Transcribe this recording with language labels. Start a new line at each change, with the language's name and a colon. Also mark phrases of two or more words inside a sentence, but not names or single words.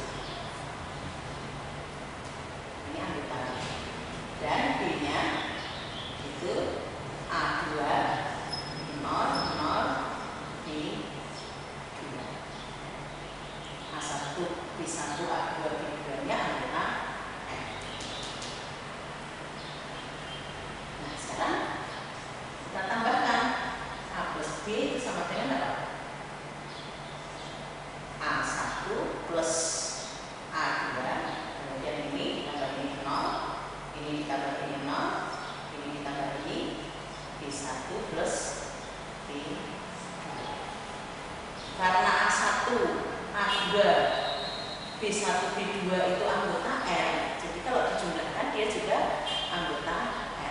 Indonesian: Ini anggota dan B-nya itu A2 0 0 B2. A1 B1 A2 B2 nya anggota M. Nah, sekarang kita tambahkan A plus B itu sama dengan apa? A1 plus A2, kemudian ini ditambah ini 0, ini ditambah ini 0, ini ditambah ini B1 plus B2. Karena A1, A2, B1, B2 itu anggota R, jadi kalau dijumlahkan dia juga anggota R.